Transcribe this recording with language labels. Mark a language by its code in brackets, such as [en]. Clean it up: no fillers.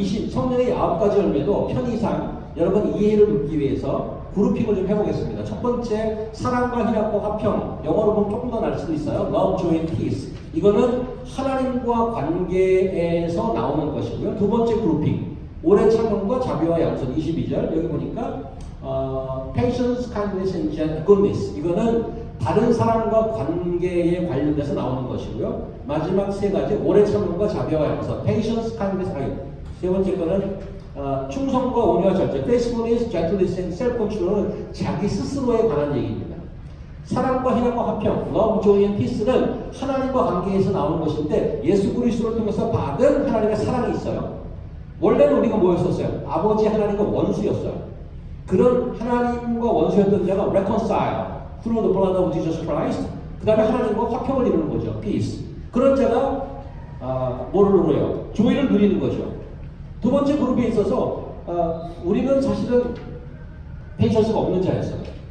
[ko] 성령의 9가지 열매도 편의상 여러분 이해를 돕기 위해서 그룹핑을 좀 해보겠습니다. 첫 번째, 사랑과 희락과 화평. 영어로 보면 조금 더 날 수도 있어요. [en] Love, joy, and peace. [ko] 이거는 하나님과 관계에서 나오는 것이고요. 두 번째 그룹핑. 오래 참음과 자비와 양선. 22절. 여기 보니까 [en] patience, kindness, and goodness. [ko] 이거는 다른 사람과 관계에 관련돼서 나오는 것이고요. 마지막 세 가지, 오래 참음과 자비와 양선. [en] patience, kindness, [ko] 세 번째 거는 충성과 온유와 절제, [en] faithfulness, gentleness, and self-control [ko] 은 자기 스스로에 관한 얘기입니다. 사랑과 희락과 화평, [en] love, joy, and peace [ko] 는 하나님과 관계에서 나오는 것인데 예수 그리스도를 통해서 받은 하나님의 사랑이 있어요. 원래는 우리가 뭐였었어요? 아버지 하나님과 원수였어요. 그런 하나님과 원수였던 자가 [en] reconcile, through the blood of Jesus Christ. [ko] 그 다음에 하나님과 화평을 이루는 거죠. peace. 그런 자가 뭐를 누려요? joy를 누리는 거죠. 두 번째 그룹에 있어서 우리는 사실은 페이션스가 없는 자였어요.